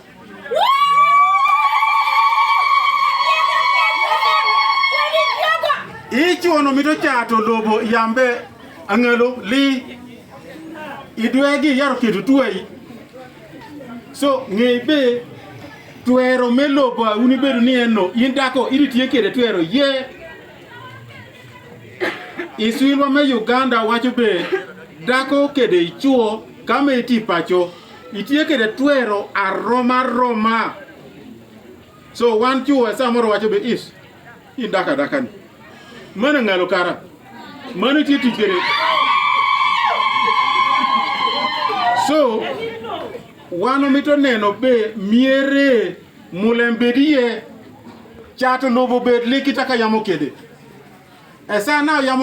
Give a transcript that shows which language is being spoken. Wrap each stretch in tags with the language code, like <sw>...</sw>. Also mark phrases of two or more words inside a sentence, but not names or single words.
<laj>ichuono mito chato lobo yambe angelo li idwegi yaro keto tuwei so ngebe tuero melobo uni bedo ni eno indako iritie kede tuero ye iswilwa me Uganda wacho be dako kede ichuo kama iti pacho itie kede tuero aroma so wan chuo samoro wacho be is indaka ni mana ngalo kara mana tie tikere so wano mito neno be miere mulembedie chato lobo bed likita ka yamo kede esa na yamo</laj>